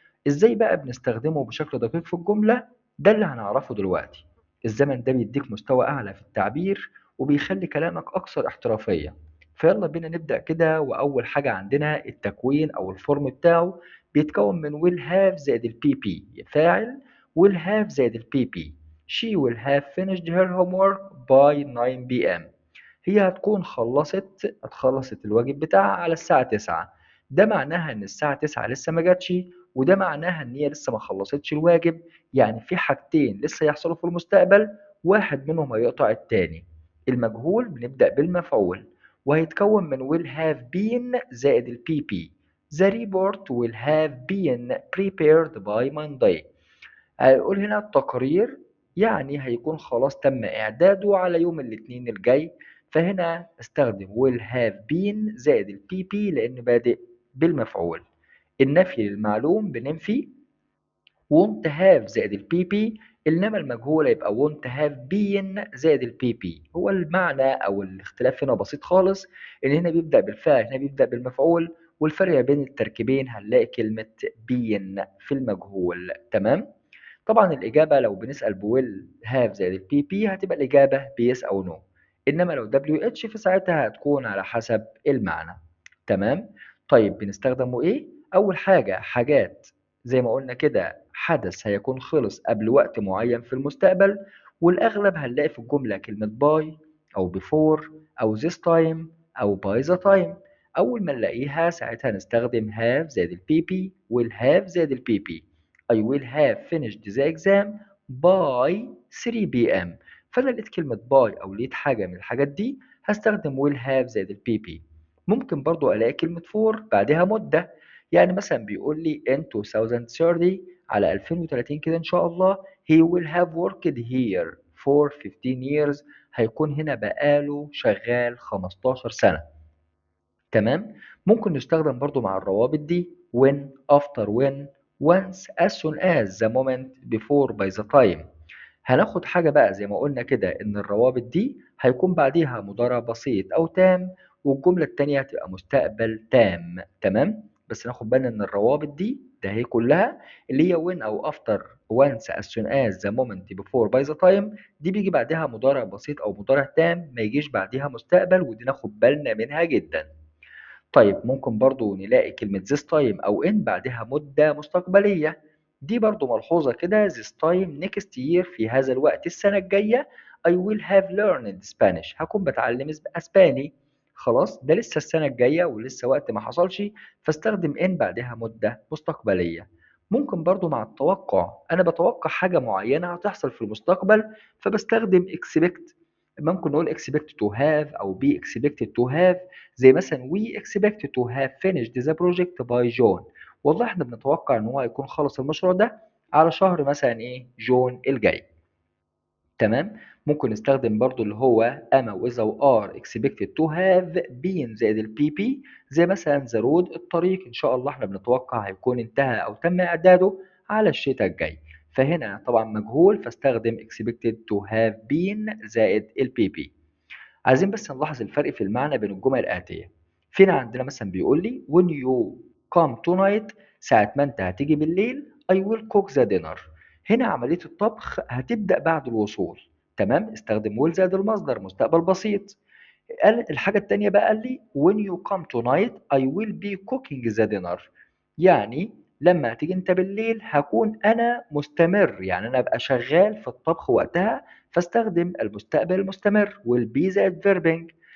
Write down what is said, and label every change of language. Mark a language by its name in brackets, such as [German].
[Arabic] إزاي بقى بنستخدمه بشكل دقيق في الجملة؟ ده اللي هنعرفه دلوقتي. الزمن ده بيديك مستوى أعلى في التعبير وبيخلي كلامك أكثر احترافية. فيلا بينا نبدأ كده، وأول حاجة عندنا التكوين أو الفورم بتاعه بيتكون من [English] will have [Arabic] زائد ال PP فاعل، will have زائد ال PP. [English] She will have finished her homework by 9 p.m. [Arabic] هي هتخلصت الواجب بتاعها على الساعة 9. ده معناها إن الساعة 9 لسه ما جاتش، وده معناها إن هي لسه ما خلصتش الواجب. يعني في حاجتين لسه يحصلوا في المستقبل، واحد منهم هيقطع التاني. المجهول بنبدأ بالمفعول وهيتكون من [English] will have been [Arabic] زائد ال PP. [English] The report will have been prepared by Monday. [Arabic] هيقول هنا التقرير، يعني هيكون خلاص تم إعداده على يوم الاثنين الجاي. فهنا استخدم [English] will have been [Arabic] زائد ال PP لأن بادئ بالمفعول. النفي للمعلوم بننفي [English] won't have [Arabic] زائد ال PP، إنما المجهول هيبقى [English] won't have been [Arabic] زائد ال PP. هو المعنى أو الاختلاف هنا بسيط خالص، إن هنا بيبدأ بالفعل هنا بيبدأ بالمفعول، والفرق بين التركيبين هنلاقي كلمة been في المجهول. تمام؟ طبعا الإجابة لو بنسأل بويل هاف زائد البي بي هتبقى الإجابة بيس أو نو، إنما لو دبليو اتش فساعتها هتكون على حسب المعنى. تمام. طيب بنستخدمه إيه؟ أول حاجة حاجات زي ما قلنا كده، حدث هيكون خلص قبل وقت معين في المستقبل، والأغلب هنلاقي في الجملة كلمة باي أو بيفور أو [English] this time [Arabic] أو [English] by the time. [Arabic] أول ما نلاقيها ساعتها نستخدم have زائد البي بي [English] will have [Arabic] زائد البي بي. [English] I will have finished the exam by 3 p.m. [Arabic] فأنا لقيت كلمة by أو لقيت حاجة من الحاجات دي هستخدم [English] will have [Arabic] زائد ال PP. ممكن برضو ألاقي كلمة for بعدها مدة، يعني مثلا بيقول لي in 2030 على 2030 كده إن شاء الله [English] he will have worked here for 15 years. [Arabic] هيكون هنا بقاله شغال 15 سنة. تمام. ممكن نستخدم برضو مع الروابط دي [English] when after when once as soon as the moment before by the time. [Arabic] هناخد حاجة بقى زي ما قلنا كده إن الروابط دي هيكون بعديها مضارع بسيط أو تام، والجملة التانية هتبقى مستقبل تام. تمام. بس ناخد بالنا إن الروابط دي ده هي كلها اللي هي when أو after [English] once as soon as the moment before by the time، [Arabic] دي بيجي بعدها مضارع بسيط أو مضارع تام، ما يجيش بعدها مستقبل، ودي ناخد بالنا منها جدا. طيب ممكن برضو نلاقي كلمة [English] this time [Arabic] أو in بعدها مدة مستقبلية. دي برضو ملحوظة كده [English] this time next year [Arabic] في هذا الوقت السنة الجاية [English] I will have learned Spanish [Arabic] هكون بتعلم أسباني. خلاص ده لسه السنة الجاية ولسه وقت ما حصلش، فاستخدم in بعدها مدة مستقبلية. ممكن برضو مع التوقع، أنا بتوقع حاجة معينة هتحصل في المستقبل فبستخدم expect. ممكن نقول [English] expect to have أو be expected to have، [Arabic] زي مثلا [English] we expect to have finished the project by June. [Arabic] والله احنا بنتوقع ان هو هيكون خلص المشروع ده على شهر مثلا ايه جون الجاي. تمام. ممكن نستخدم برضو اللي هو اما واذا و [English] are expected to have been [Arabic] زائد البي بي، زي مثلا [English] the road [Arabic] الطريق ان شاء الله احنا بنتوقع هيكون انتهى او تم اعداده على الشتاء الجاي. فهنا طبعا مجهول فاستخدم [English] expected to have been [Arabic] زائد البي بي. عايزين بس نلاحظ الفرق في المعنى بين الجمل الآتية. فينا عندنا مثلا بيقول لي [English] when you come tonight [Arabic] ساعة ما انت هتيجي بالليل [English] I will cook the dinner. [Arabic] هنا عملية الطبخ هتبدأ بعد الوصول. تمام. استخدم will زائد المصدر مستقبل بسيط. قال الحاجة التانية بقى قال لي [English] when you come tonight I will be cooking the dinner. [Arabic] يعني لما تيجي انت بالليل هكون انا مستمر، يعني انا ابقى شغال في الطبخ وقتها، فاستخدم المستقبل المستمر [English] will be [Arabic] زائد verbing.